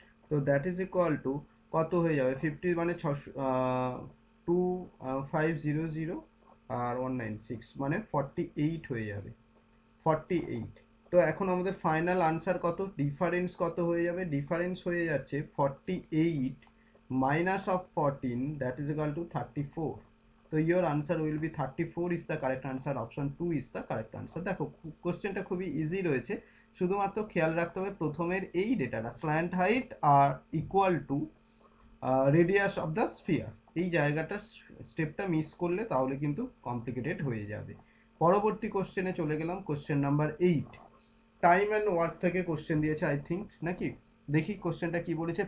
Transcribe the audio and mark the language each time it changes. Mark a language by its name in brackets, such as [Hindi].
[Bangla] তো [English] that is equal to [Bangla] কত হয়ে যাবে, 50 মানে 2500 আর 196 মানে 48 হয়ে যাবে, 48। তো এখন আমাদের ফাইনাল আনসার কত, ডিফারেন্স কত হয়ে যাবে, ডিফারেন্স হয়ে যাচ্ছে 48 [English] minus of 14, that is equal to 34. তো your answer will be 34 is the correct answer, option 2 is the correct answer। [Bangla] দেখো কোশ্চেনটা খুবই ইজি রয়েছে, শুধুমাত্র খেয়াল রাখতে হবে প্রথমের এই ডেটাটা slant height আর equal to radius of the sphere, এই জায়গাটার স্টেপটা মিস করলে তাহলে কিন্তু কমপ্লিকেটেড হয়ে যাবে। পরবর্তী কোশ্চেনে চলে গেলাম, question number 8। Time and work থেকে কোশ্চেন দিয়েছে আই থিঙ্ক, নাকি দেখি কোশ্চেনটা কি বলেছে।